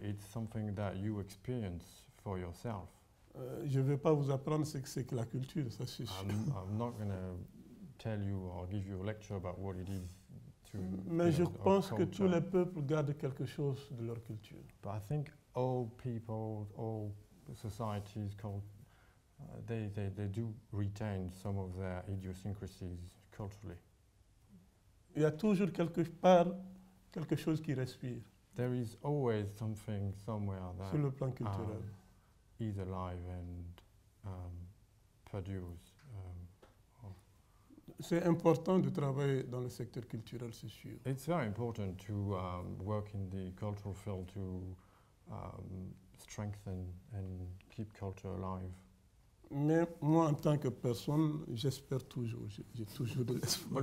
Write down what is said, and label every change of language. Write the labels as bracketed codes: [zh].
[en] It's something that you experience for yourself. [fr] Je ne vais pas vous apprendre ce que c'est que la culture, ça c'est sûr. [en] I'm not going to tell you or give you a lecture about what it is to. [fr] Mais je pense que tous les peuples gardent quelque chose de leur culture. [en] But I think all people, all societies, they do retain some of their idiosyncrasies culturally. [fr] Il y a toujours quelque part quelque chose qui respire [en] There is always something somewhere [fr] sur [en] that [fr] le plan culturel. [en] is alive and perdures. [fr] C'est important de travailler dans le secteur culturel, c'est sûr. [en] It's very important to work in the cultural field to strengthen and keep culture alive. [fr] Mais moi, en tant que personne, j'espère toujours, j'ai toujours de l'espoir.